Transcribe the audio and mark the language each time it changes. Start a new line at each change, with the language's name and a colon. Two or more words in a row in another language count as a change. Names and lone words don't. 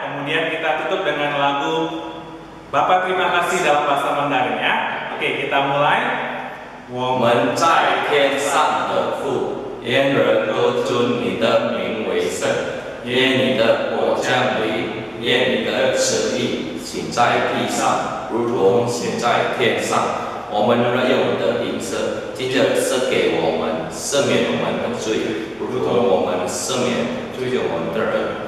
Indonesian: Kemudian kita tutup dengan lagu Bapak terima kasih dalam bahasa Mandarin ya. Oke, kita mulai.
Chinese: 我们在天上愿人都尊你的名为圣。愿你的国降临，愿你的旨意行在地上，如同行在天上。我们日用的饮食，今日赐给我们，赦免我们的罪，如同我们赦免对我们的人。